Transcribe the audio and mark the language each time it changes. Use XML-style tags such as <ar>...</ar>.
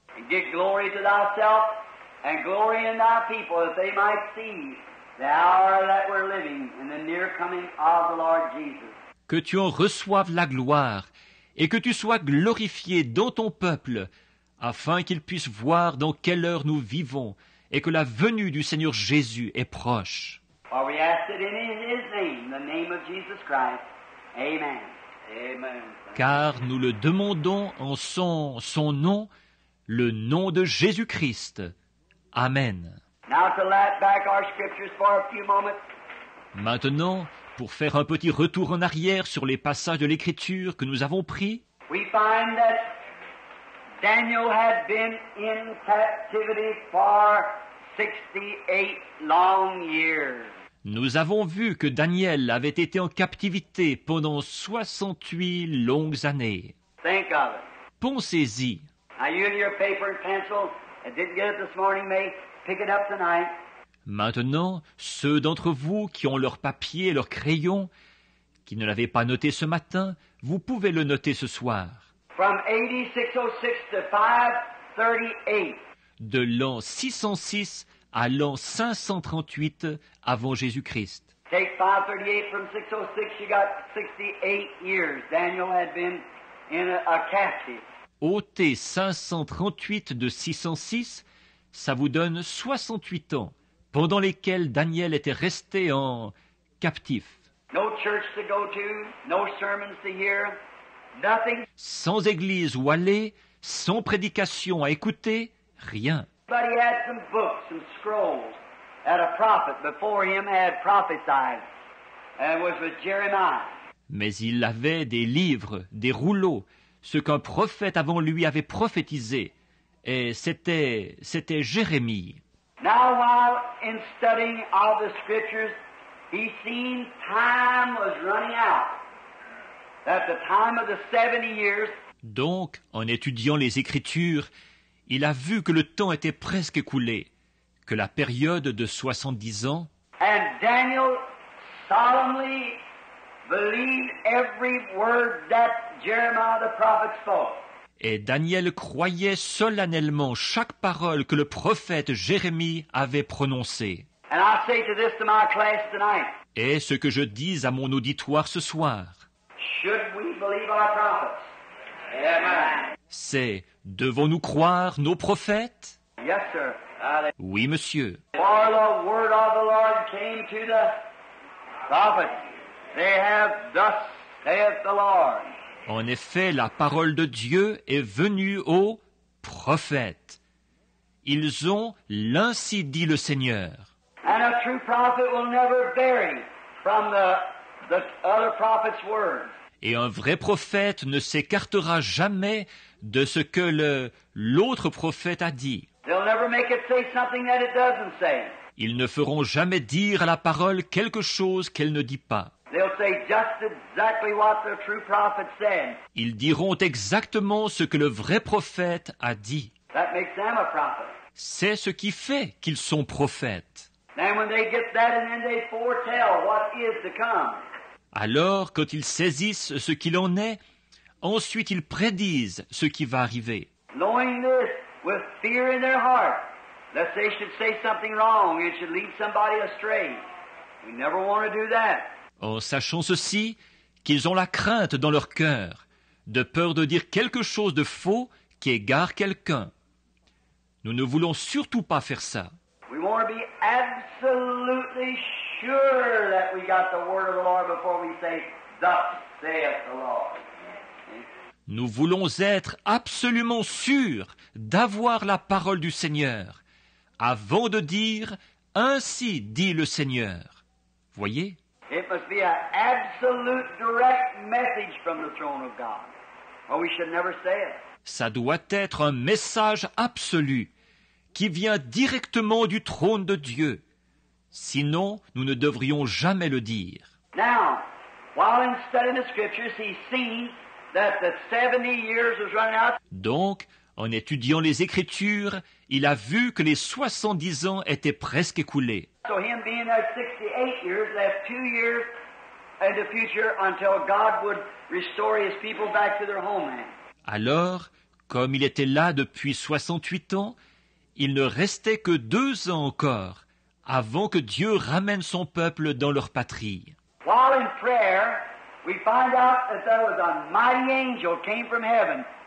<en>And give glory to thyself and glory in thy people that they might see the hour that we're living in the near coming of the Lord Jesus.</en> <fr>Que tu en reçoives la gloire et que tu sois glorifié dans ton peuple, afin qu'ils puissent voir dans quelle heure nous vivons et que la venue du Seigneur Jésus est proche.</fr> <en>For we ask it in his name, the name of Jesus Christ. Amen. Amen.</en> <fr>Car nous le demandons en son nom, le nom de Jésus-Christ. Amen.</fr> <en>Now to lay back our scriptures for a few moments.</en> <fr>Maintenant, pour faire un petit retour en arrière sur les passages de l'Écriture que nous avons pris,</fr> <en>We find that Daniel had been in captivity for 68 long years.</en> <fr>nous avons vu que Daniel avait été en captivité pendant 68 longues années.</fr> <en>Think of it.</en> <fr>Pensez-y.</fr> <en>Now you and your paper and pencil that didn't get it this morning may pick it up tonight.</en> <fr>Maintenant, ceux d'entre vous qui ont leur papier et leur crayon, qui ne l'avaient pas noté ce matin, vous pouvez le noter ce soir.</fr> <en>From AD 606 to 538.</en> <fr>De l'an 606 à l'an 538 avant Jésus-Christ.</fr> <en>Take 538 from 606, you got 68 years. Daniel had been in a captive.</en> <fr>Ôtez 538 de 606, ça vous donne 68 ans, pendant lesquels Daniel était resté en captif.</fr> <en>No church to go to, no sermons to hear, nothing.</en> <fr>Sans église où aller, sans prédication à écouter, rien.</fr> <en>But he had some books, some scrolls that a prophet before him had prophesied, and was with Jeremiah.</en> <fr>Mais il avait des livres, des rouleaux, ce qu'un prophète avant lui avait prophétisé, et c'était Jérémie.</fr> <en>Now while in studying of the scriptures, he seen time was running out. That the time of the 70 years.</en> <fr>Donc, en étudiant les Écritures, il a vu que le temps était presque écoulé, que la période de 70 ans,</fr> <en>And Daniel solemnly believed every word that Jeremiah the prophet spoke.</en> <fr>et Daniel croyait solennellement chaque parole que le prophète Jérémie avait prononcée.</fr> <en>And I say to this to my class tonight,</en> <fr>Et ce que je dis à mon auditoire ce soir,</fr> <en>should we believe our prophets? Amen.</en> <fr>c'est devons-nous croire nos prophètes?</fr> <en>Yes, sir.</en> <fr>Oui, monsieur.</fr> <en>For the word of the Lord came to the prophets. They have thus saith the Lord.</en> <fr>En effet, la parole de Dieu est venue aux prophètes. Ils ont l'ainsi dit le Seigneur.</fr> <en>And a true prophet will never vary from the other prophet's words.</en> <fr>Et un vrai prophète ne s'écartera jamais de ce que l'autre prophète a dit.</fr> <en>They'll never make it say something that it doesn't say.</en> <fr>Ils ne feront jamais dire à la parole quelque chose qu'elle ne dit pas.</fr> <en>They'll say just exactly what the true prophet said.</en> <fr>Ils diront exactement ce que le vrai prophète a dit.</fr> <en>That makes them a prophet.</en> <fr>C'est ce qui fait qu'ils sont prophètes.</fr> <en>Then when they get that and then they foretell what is to come.</en> <fr>Alors, quand ils saisissent ce qu'il en est, ensuite ils prédisent ce qui va arriver.</fr> <en>Knowing this with fear in their heart, lest they should say something wrong and should lead somebody astray. We never want to do that.</en> <fr>En sachant ceci, qu'ils ont la crainte dans leur cœur, de peur de dire quelque chose de faux qui égare quelqu'un. Nous ne voulons surtout pas faire ça.</fr> <en>We want to be absolutely sure that we got the word of the Lord before we say, thus saith the Lord.</en> <fr>Nous voulons être absolument sûrs d'avoir la parole du Seigneur, avant de dire « Ainsi dit le Seigneur ». Voyez ?</fr> <en>It must be an absolute direct message from the throne of God, or we should never say it.</en> <fr>Ça doit être un message absolu, qui vient directement du trône de Dieu. Sinon, nous ne devrions jamais le dire.</fr> <en>Now, while in studying the scriptures, he's seen that the 70 years was running out.</en> <fr>Donc, en étudiant les Écritures, il a vu que les 70 ans étaient presque écoulés.</fr> <en>So him being there 68 years left 2 years in the future until God would restore his people back to their homeland.</en> <fr>Alors, comme il était là depuis 68 ans, il ne restait que 2 ans encore avant que Dieu ramène son peuple dans leur patrie.</fr> <en>While in prayer, we find out that there was a mighty angel came from heaven.</en>